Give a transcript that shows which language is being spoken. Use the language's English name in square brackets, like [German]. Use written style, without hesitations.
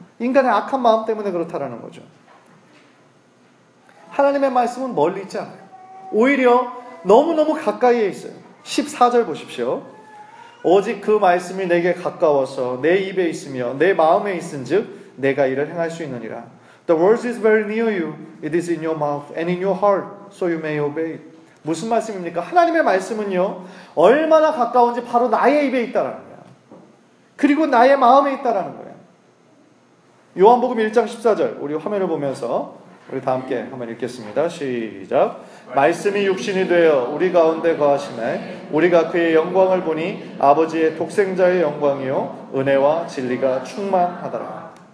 [Korean] 인간의 악한 마음 때문에 그렇다라는 거죠. 하나님의 말씀은 멀리 있지 않아요. 오히려 너무너무 가까이에 있어요. 14절 보십시오. 오직 그 말씀이 내게 가까워서 내 입에 있으며 내 마음에 있은즉 내가 이를 행할 수 있느니라. [English] The word is very near you. It is in your mouth and in your heart, so you may obey it. [Korean] 무슨 말씀입니까? 하나님의 말씀은요, 얼마나 가까운지 바로 나의 입에 있다라는 거예요. 그리고 나의 마음에 있다라는 거예요. 요한복음 1장 14절, 우리 화면을 보면서 우리 다 함께 한번 읽겠습니다. 시작. 말씀이 육신이 되어 우리 가운데 거하시매 우리가 그의 영광을 보니 아버지의 독생자의 영광이요 은혜와 진리가 충만하더라.